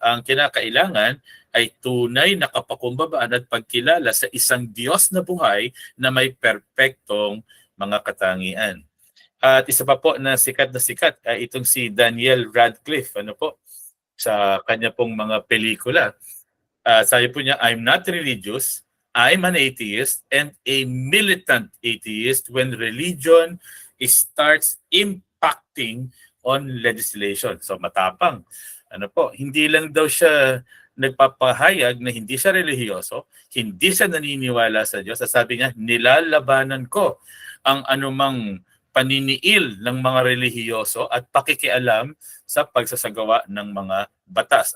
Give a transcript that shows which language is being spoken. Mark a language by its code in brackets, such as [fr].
[tl] Ang kinakailangan ay tunay na kapakumbabaan at pagkilala sa isang Diyos na buhay na may perpektong mga katangian. At isa pa po na sikat ay itong si Daniel Radcliffe, sa kanya pong mga pelikula. Sabi po niya, [en] I'm not religious, I'm an atheist and a militant atheist when religion starts impacting on legislation. [tl] So matapang. Hindi lang daw siya nagpapahayag na hindi siya relihiyoso, hindi siya naniniwala sa Diyos. Sabi niya, nilalabanan ko ang anumang paniniil ng mga relihiyoso at pakikialam sa pagsasagawa ng mga batas.